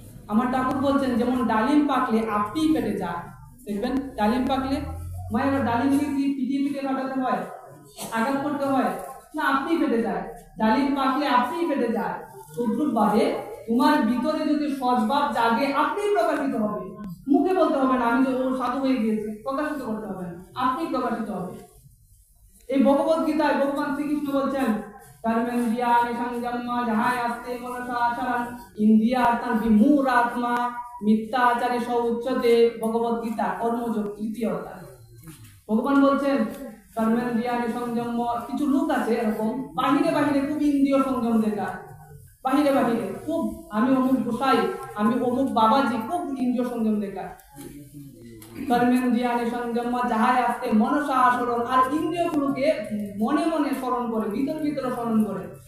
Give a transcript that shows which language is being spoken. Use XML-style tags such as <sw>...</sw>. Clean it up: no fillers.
<bn>আমার ঠাকুর বলছেন যেমন ডালিম পাকলে আপনি পেটে যায়। দেখবেন ডালিম পাকলে মায়ের ডালিম পিটিয়ে কাটাতে হয়, আঘাত করতে হয় না, আপনি পেটে যায়। ডালিম পাকলে আপনি পেটে যায়। তদ্রূপ ভাবে তোমার ভিতরে যদি সদ্ভাব জাগে আপনি প্রকাশিত হবে। মুখে বলতে হবে না আমি তো সাধু হয়ে গিয়েছি, প্রকাশিত করতে হবে না, আপনি প্রকাশিত হবে। এই ভগবত গীতায় ভগবান শ্রীকৃষ্ণ বলছেন</bn> <sa>कर्मेन्द्रिया निसंगम्य जहाँ आस्ते मनसा आचरण इंद्रियार्थान विमूढ़ात्मा मिथ्याचारे स उच्यते।</sa> <bn>भगवत गीता कर्मयोग 3য় অধ্যায়। ভগবান বলছেন</bn> <sa>कर्मेन्द्रिया निसंगम्य।</sa> <bn>কিছু লোক আছে এরকম বাহিরে খুব ইন্দ্রিয় সংযম দেখায়, বাহিরে খুব আমি অমুক গোসাই, আমি অমুক বাবাজি, খুব ইন্দ্রিয় সংযম দেখায়।</bn> <sa>कर्मेन्द्रिया निसंगम्य जहाँ आस्ते मनसा आचरण,</sa> <bn>আর ইন্দ্রিয়গুলোকে মনে মনে স্মরণ করে, ভিতরে স্মরণ করে।</bn>